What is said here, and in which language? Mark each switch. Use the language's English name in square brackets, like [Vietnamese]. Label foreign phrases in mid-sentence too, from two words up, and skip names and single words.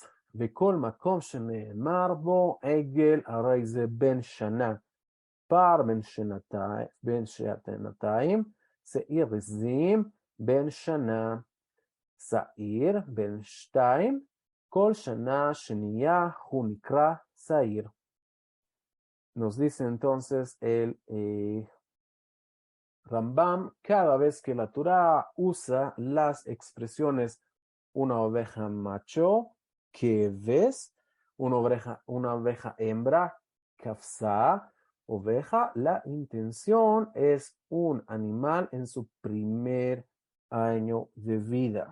[Hebrew] וכל מקום שנאמר בו עגל, הרי זה בן שנה, פר בן שנתיים, שעיר עזים בן שנה, שעיר בן 2, כל שנה שנהיה הוא נקרא שעיר. [Spanish] Nos dice entonces el Rambam, cada vez que la Torah usa las expresiones una oveja macho, que ves, una oveja hembra, kafsa, oveja, la intención es un animal en su primer año de vida.